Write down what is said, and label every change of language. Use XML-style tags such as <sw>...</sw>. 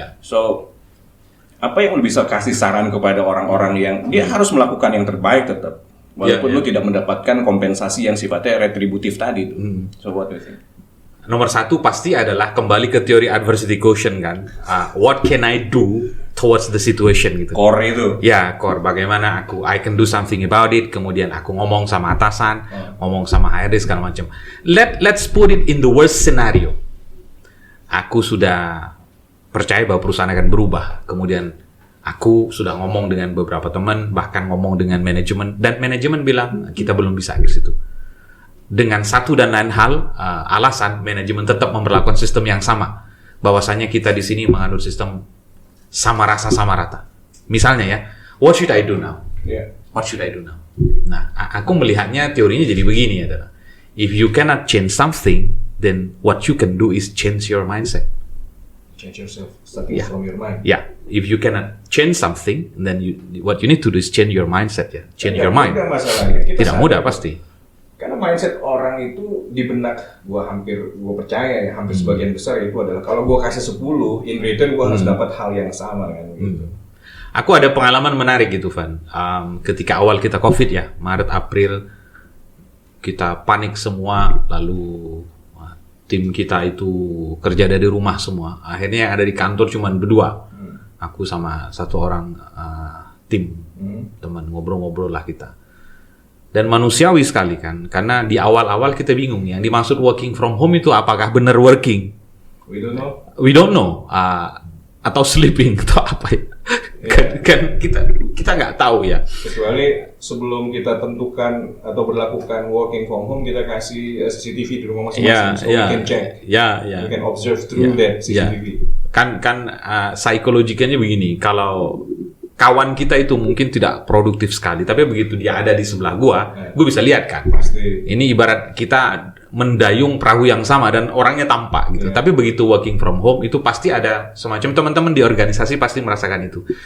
<id>So apa yang lu bisa kasih saran kepada orang-orang yang dia harus melakukan yang terbaik tetap walaupun lu tidak mendapatkan kompensasi yang sifatnya retributif tadi itu.</id> <en>So what do you think?</en> <id>Nomor satu pasti adalah kembali ke teori adversity quotient kan.</id> <en>What can I do towards the situation</en> <id>gitu. Core itu. Ya, core. Bagaimana</id> <en>I can do something about it.</en> <id>Kemudian aku ngomong sama atasan, ngomong sama HRD segala macam.</id> <en>Let's put it in the worst scenario.</en> <id>Aku sudah percaya bahwa perusahaan akan berubah. Kemudian aku sudah ngomong dengan beberapa teman, bahkan ngomong dengan manajemen, dan manajemen bilang kita belum bisa ke situ. Dengan satu dan lain hal, alasan manajemen tetap memperlakukan sistem yang sama. Bahwasanya kita di sini menganut sistem sama rasa sama rata. Misalnya ya,</id> <en>what should I do now? What should I do now?</en> <id>Nah, aku melihatnya teorinya jadi begini adalah,</id> <en>if you cannot change something, then what you can do is change your mindset. Change yourself, starting from your mind. If you cannot change something, then what you need to do is change your mindset ya. Change your mind.</en> <id>Tidak mudah pasti. Karena mindset orang itu di benak gue percaya ya, hampir sebagian besar itu adalah kalau gue kasih 10,</id> <en>in return</en> <id>gue harus dapat hal yang sama kan gitu. Aku ada pengalaman menarik gitu Van. Ketika awal kita COVID ya, Maret April kita panik semua, lalu tim kita itu kerja dari rumah semua. Akhirnya yang ada di kantor cuma berdua. Aku sama satu orang tim, teman ngobrol-ngobrol lah kita. Dan manusiawi sekali kan, karena di awal-awal kita bingung yang dimaksud working from home itu apakah benar working?</id> <en>We don't know. We don't know.</en> <id>Atau sleeping atau apa ya? Kan kita nggak tahu ya. Kecuali sebelum kita tentukan atau berlakukan working from home, kita kasih CCTV di rumah masing-masing,</id> <en>so we can check. We can observe through that CCTV.</en> <id>Kan psikologikanya begini, kalau kawan kita itu mungkin tidak produktif sekali, tapi begitu dia ada di sebelah gue bisa lihat kan. Pasti. Ini ibarat kita mendayung perahu yang sama dan orangnya tampak gitu. Tapi begitu working from home itu pasti ada semacam teman-teman di organisasi pasti merasakan itu.</id>